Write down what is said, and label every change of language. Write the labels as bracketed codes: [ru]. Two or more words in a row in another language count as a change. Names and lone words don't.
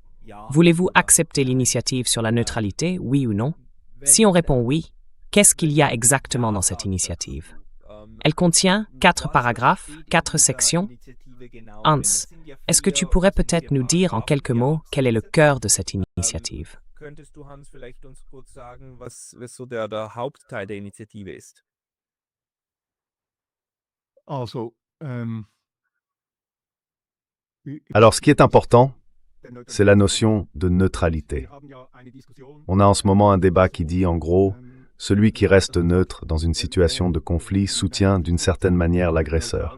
[fr] Voulez-vous accepter l'initiative sur la neutralité, oui ou non? Si on répond oui, qu'est-ce qu'il y a exactement dans cette initiative? Elle contient 4 paragraphes, 4 sections. Hans, est-ce que tu pourrais peut-être nous dire en quelques mots quel est le cœur de cette initiative? [de] Könntest du, Hans, vielleicht uns kurz sagen, was so der Hauptteil der Initiative ist? [fr] Alors, ce qui est important, c'est la notion de neutralité. On a en ce moment un débat qui dit, en gros, celui qui reste neutre dans une situation de conflit soutient d'une certaine manière l'agresseur.